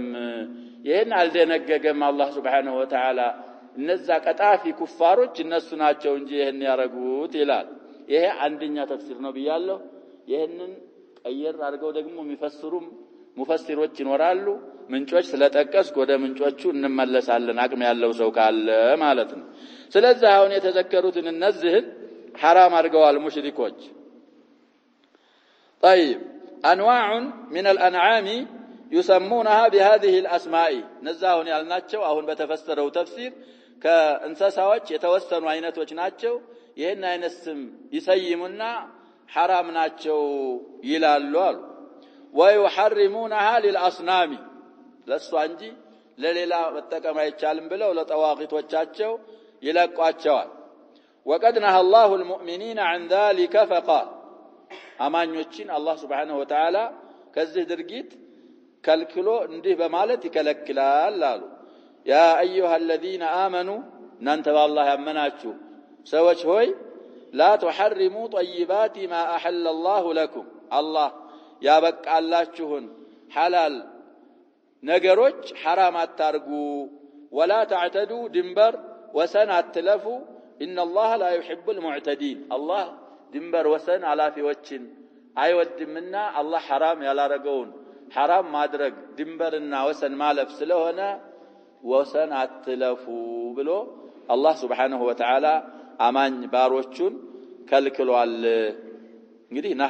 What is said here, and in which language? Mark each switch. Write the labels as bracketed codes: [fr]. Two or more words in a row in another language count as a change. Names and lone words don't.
[am] ይሄን አልደነገገም። አላህ [ar] سبحانه وتعالى [am] እነዛ ቀጣፊ ኩፋሮች እነሱ ናቸው እንጂ ይሄን ያረጉት ይላል። ይሄ አንደኛ ተፍሲር ነው ብያለሁ። ይሄንን ቀየር አድርገው ደግሞ የሚፈስሩም ሙፈሲሮች ይኖራሉ። ምንጮች ስለጠቀስኩ ወደ ምንጮቹ እንመለሳለን አቅም ያለው ሰው ካለ ማለት ነው። ስለዚህ አሁን የተዘከሩትን እነዚህን حرام አድርገዋል ሙሽሪኮች። [ar] طيب انواع من الانعام يسمونها بهذه الاسماء [am] ነዛውን ያልናቸው አሁን በተፈሰረው ተፍሲር ከእንስሳዎች የተወሰኑ አይነቶች ናቸው። ይሄን አይነት ስም ይሰይሙና حرام ናቸው ይላሉ አሉ። [ar] ويحرمونها للاصنام [am] ለሷ እንጂ ለሌላ መጠቀም አይቻልም ብለው ለጠዋቂቶቻቸው ይለቋቸዋል። [ar] وقد نهى الله المؤمنين عن ذلك فقال [am] አማኞችን አላህ [ar] سبحانه وتعالى [am] ከዚህ ድርጊት ከልክሎ እንዲህ በማለት ይከለክላል አሉ። [ar] يا ايها الذين امنوا [am] እናንተ በአላህ ያመናችሁ ሰዎች ሆይ لا [ar] تحرموا طيبات ما احل الله لكم [am] الله ያበቃላችሁን ሐላል ነገሮች حرام አታርጉ። [ar] ولا تعتدوا [am] ድንበር ወሰን አትለፉ። [ar] ان الله لا يحب المعتدين الله [am] ድንበር ወሰን አላፊዎችን አይወድምና አላህ حرام ያላረገውን حرام ማድረግ ድንበርና ወሰን ማለፍ ስለሆነ ወሰን አትለፉ ብሎ አላህ [ar] سبحانه وتعالى [am] አማኝ ባሮቹን ከልክሏል። እንግዲህ ነሃ